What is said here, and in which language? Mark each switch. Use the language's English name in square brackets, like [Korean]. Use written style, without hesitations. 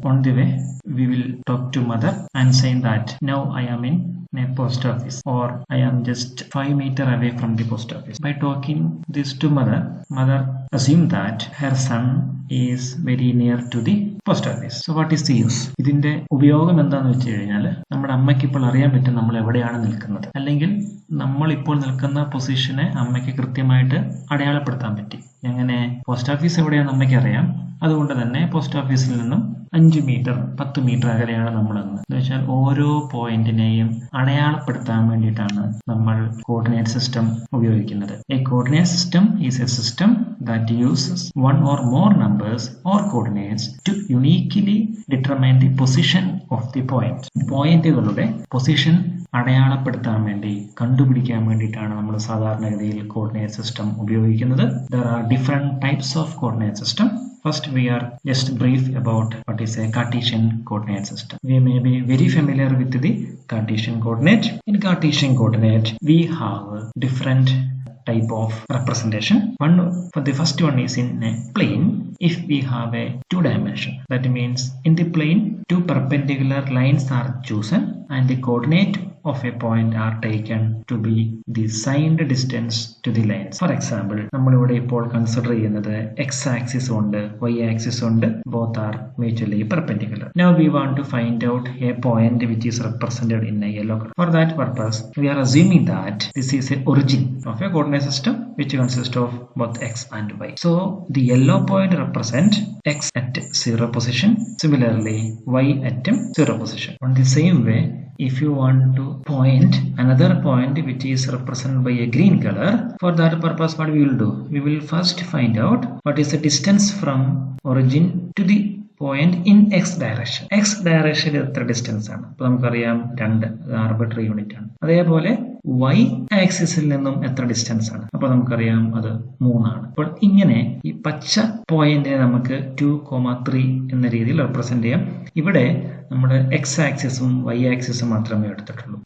[English] On the way, we will talk to mother and saying that now I am in a post office or I am just 5 meters away from the post office. By talking this to mother assume that her son is very near to the post office. So what is the use? [Malayalam] ഇതിന്റെ ഉപയോഗം എന്താണെന്ന് വെച്ച് കഴിഞ്ഞാൽ നമ്മുടെ അമ്മയ്ക്ക് ഇപ്പോൾ അറിയാൻ പറ്റും നമ്മൾ എവിടെയാണ് നിൽക്കുന്നത്, അല്ലെങ്കിൽ നമ്മൾ ഇപ്പോൾ നിൽക്കുന്ന പൊസിഷനെ അമ്മയ്ക്ക് കൃത്യമായിട്ട് അടയാളപ്പെടുത്താൻ പറ്റി. എങ്ങനെ? പോസ്റ്റ് ഓഫീസ് എവിടെയാണെന്ന് അമ്മയ്ക്ക് അറിയാം. അതുകൊണ്ട് തന്നെ പോസ്റ്റ് ഓഫീസിൽ നിന്നും 5 മീറ്റർ 10 മീറ്റർ അകലെയാണ് നമ്മളെന്ന്. എന്ന് വെച്ചാൽ ഓരോ പോയിന്റിനെയും അടയാളപ്പെടുത്താൻ വേണ്ടിയിട്ടാണ് നമ്മൾ കോർഡിനേറ്റ് സിസ്റ്റം ഉപയോഗിക്കുന്നത്. [English] A coordinate system is a system that uses one or more numbers or coordinates to uniquely determine the position of the point. [Malayalam] പോയിന്റുകളുടെ പൊസിഷൻ അടയാളപ്പെടുത്താൻ വേണ്ടി, കണ്ടുപിടിക്കാൻ വേണ്ടിയിട്ടാണ് നമ്മൾ സാധാരണഗതിയിൽ കോർഡിനേറ്റ് സിസ്റ്റം ഉപയോഗിക്കുന്നത്. [English] There are different types of coordinate system. First, we are just brief about what is a Cartesian coordinate system. We may be very familiar with the Cartesian coordinate. In Cartesian coordinate, we have different type of representation. For the first one is in a plane. If we have a 2 dimension, that means in the plane 2 perpendicular lines are chosen and the coordinate of a point are taken to be the signed distance to the lines. [Malayalam] For example, നമ്മളിവിടെ ഇപ്പോൾ consider ചെയ്യുന്നത് x axis ഉണ്ട്, y axis ഉണ്ട്. [English] Both are mutually perpendicular. Now we want to find out a point which is represented in a yellow color. For that purpose, we are assuming that this is a origin of a coordinate system which consists of both x and y. So the yellow point represent x at 0 position. Similarly, y at 0 position. On the same way, if you want to point another point which is represented by a green color, for that purpose what we will do? We will first find out what is the distance from origin to the point in x direction. [Malayalam] x direction എത്ര distance ആണ്? അപ്പോൾ നമുക്കറിയാം 2, arbitrary unit ആണ്. അതേപോലെ y ആക്സിസിൽ നിന്നും എത്ര distance ആണ്? അപ്പോൾ നമുക്കറിയാം അത് 3 ആണ്. അപ്പോൾ ഇങ്ങനെ ഈ പച്ച പോയിന്റിനെ നമുക്ക് 2,3 എന്ന രീതിയിൽ റെപ്രസെന്റ് ചെയ്യാം. ഇവിടെ നമ്മുടെ എക്സ് ആക്സിസും വൈ ആക്സിസും മാത്രമേ എടുത്തിട്ടുള്ളൂ.